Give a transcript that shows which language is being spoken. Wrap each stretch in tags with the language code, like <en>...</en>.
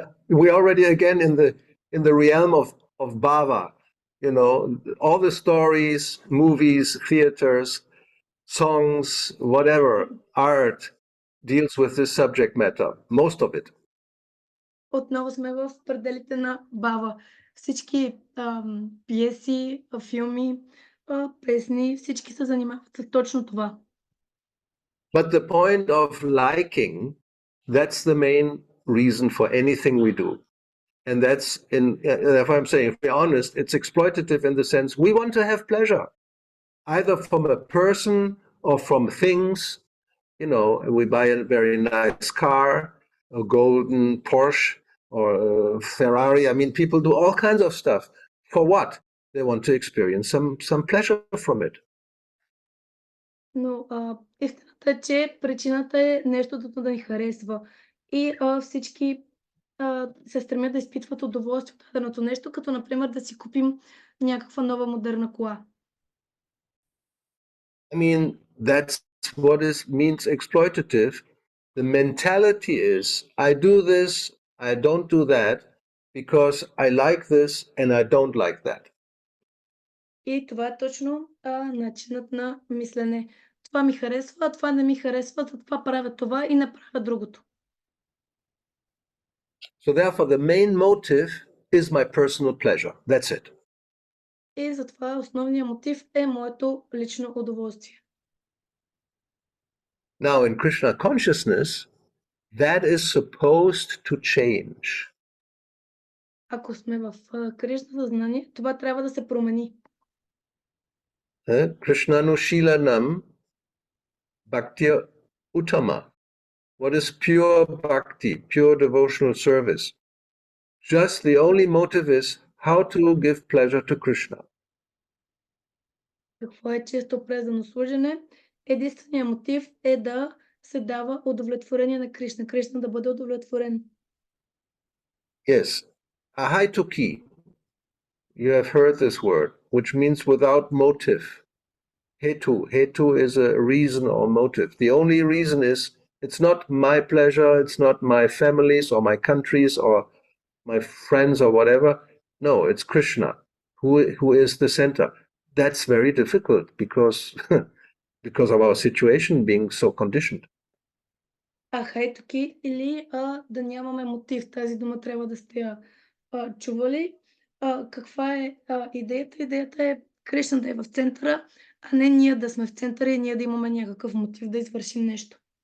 <en>We're already again in the realm of Bhava. You know, all the stories, movies, theaters, songs, whatever, art deals with this subject matter, most of it.</en> <bg>Отново сме в пределите на Бава. Всички пиеси, филми, песни, всички се занимават с точно това.</bg> <en>But the point of liking, that's the main reason for anything we do. And that's, if I'm saying, if we're honest, it's exploitative in the sense we want to have pleasure, either from a person or from things. You know, we buy a very nice car, a golden Porsche or a Ferrari. I mean, people do all kinds of stuff. For what? They want to experience some pleasure from it.</en> <bg>Но истината е, че причината е нещото да ни харесва. И всички се стремят да изпитват удоволствие от даденото нещо, като например да си купим някаква нова модерна кола.</bg> <en>I mean, that's what means exploitative. The mentality is, I do this, I don't do that, because I like this and I don't like that.</en> <bg>И това е точно начинът на мислене. Това ми харесва, това не ми харесва, затова правя това и не правя другото.</bg> <en>So therefore, the main motive is my personal pleasure. That's it.</en> <bg>И затова основният мотив е моето лично удоволствие.</bg> <en>Now, in Krishna consciousness, that is supposed to change.</en> <bg>Ако сме в Кришна съзнание, това трябва да се промени.</bg> <sa>Krishnanushilanam Bhakti Uttama.</sa> <en>What is pure bhakti, pure devotional service? Just the only motive is how to give pleasure to Krishna.</en> <bg>Какво е чисто преданно служене? Единственият мотив е да се дава удовлетворение на Кришна. Кришна да бъде удовлетворен.</bg> <en>Yes. Ahaituki. You have heard this word, which means without motive. Hetu. Hetu is a reason or motive. The only reason is it's not my pleasure, it's not my family's or my country's or my friends or whatever. No, it's Krishna who is the center. That's very difficult because of our situation being so conditioned.</en> <bg>Ахайтоки или да нямаме мотив. Тази дума трябва да сте чували. Каква е идеята? Идеята е Кришна да е в центъра, а не ние да сме в центъра и ние да имаме някакъв мотив да извършим нещо.</bg>